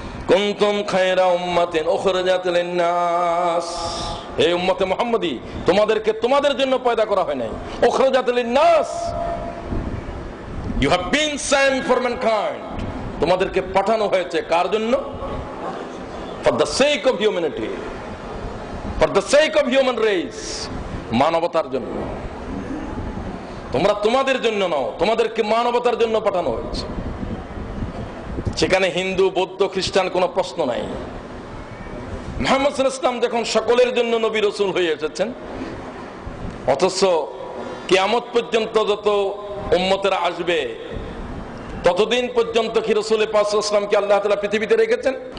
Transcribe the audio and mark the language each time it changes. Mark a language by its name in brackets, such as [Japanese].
[Arabic] কুনতুম খায়রা উম্মাতিন উখরিজাত লিন-নাস, [Bangla] হে উম্মতে মুহাম্মদী, তোমাদেরকে তোমাদের জন্য পয়দা করা হয় নাই। [Arabic] উখরিজাত লিন-নাস, [English] you have been sent for mankind, [Bangla] তোমাদেরকে পাঠানো হয়েছে কার জন্য? [English] for the sake of humanity, for the sake of human race, [Bangla] মানবতার জন্য। তোমরা তোমাদের জন্য নও, তোমাদেরকে মানবতার জন্য পাঠানো হয়েছে। সেখানে হিন্দু, বৌদ্ধ, খ্রিস্টান কোনো প্রশ্ন নাই। মুহাম্মদ সাল্লাল্লাহু আলাইহি ওয়াসাল্লাম যখন সকলের জন্য নবী রাসূল হয়ে এসেছেন, অথচ কিয়ামত পর্যন্ত যত উম্মতেরা আসবে ততদিন পর্যন্ত কি রাসূল পাক সাল্লাল্লাহু আলাইহি ওয়াসাল্লামকে আল্লাহ তাআলা পৃথিবীতে রেখেছেন।